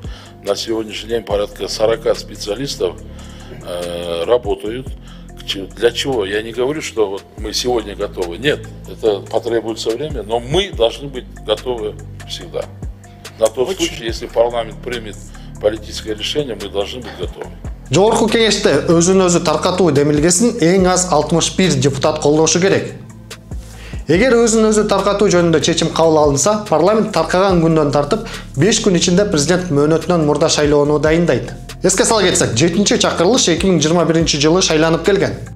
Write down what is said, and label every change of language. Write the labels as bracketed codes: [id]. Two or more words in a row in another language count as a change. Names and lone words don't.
[ru] На сегодняшний день порядка 40 специалистов работают. Для чего? Я не говорю, что вот мы сегодня готовы. Нет, это потребуется время, но мы должны быть готовы всегда. На тот случай, если парламент примет политическое решение, мы должны быть готовы. [ky] Жогорку кеңеште өзүн өзү таркатуу демилгесин эң аз 61 депутат колдошу керек. Эгер өзүн өзү таркатуу жөнүндө чечим кабыл алынса, парламент таркаган күндөн тартып 5 күн ичинде президент мөөнөтүнөн мурда шайлоону дайындайт. Эске сала кетсек, 7-чакырылыш 2021-жылы шайланып келген.